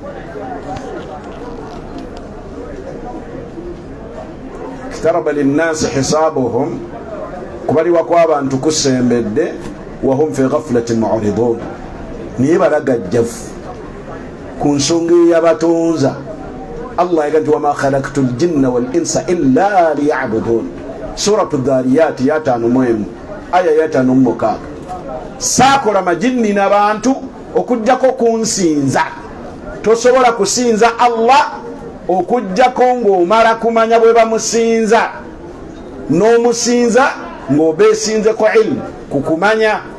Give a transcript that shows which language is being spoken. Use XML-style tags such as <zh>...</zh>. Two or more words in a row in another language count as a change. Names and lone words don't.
<ar>اقترب للناس حسابهم,</ar> <lg>kubaliwa kw'abantu kusembedde,</lg> <ar>وهم في غفلة معرضون,</ar> <lg>niye balagajjavu ku nsonga eyabatonza. Allah yaga nti</lg> <ar>وما خلقت الجن والإنس إلا ليعبدون,</ar> <lg>suratu Dhariyat ya 5 aya ya 5. Saakola majinni n'abantu okujjako kunsinza. Tosobola kusinza Allah okujjako ng'omala kumanya bwe bamusinza, n'omusinza ng'obeesinzeko ilmu, kukumanya.</lg>